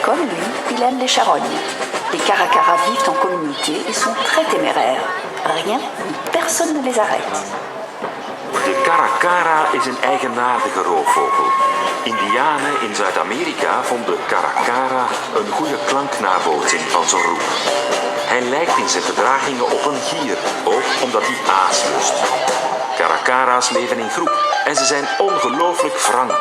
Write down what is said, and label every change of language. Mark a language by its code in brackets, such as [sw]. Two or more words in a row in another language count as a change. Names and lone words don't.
[fr] Comme lui, il aime les charognes. Les caracaras vivent en communauté et sont très téméraires. Rien ni personne ne les arrête. [nl] De caracara is een eigenaardige roofvogel. Indianen in Zuid-Amerika vonden caracara een goede klanknabootsing van zijn roep. Hij lijkt in zijn gedragingen op een gier, ook omdat hij aas lust. Caracara's leven in groep en ze zijn ongelooflijk frank.